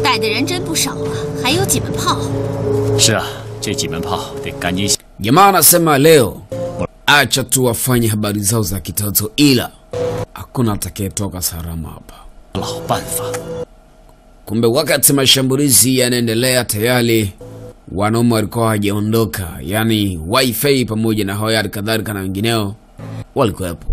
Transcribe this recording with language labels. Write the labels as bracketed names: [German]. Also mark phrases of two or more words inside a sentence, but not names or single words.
[Chinese] 带的人真不少啊，还有几门炮。是啊，这几门炮得赶紧。 [Swahili] Jamaa anasema leo acha tu wafanye habari zao za kitoto, ila hakuna atakayetoka salama hapa. [Chinese] Lao 办法. [Swahili] Kumbe wakati mashambulizi yanaendelea tayari wanaume walikuwa hawajaondoka, yani Wi-Fi pamoja na Hoya kadhalika na wengineo walikuwepo.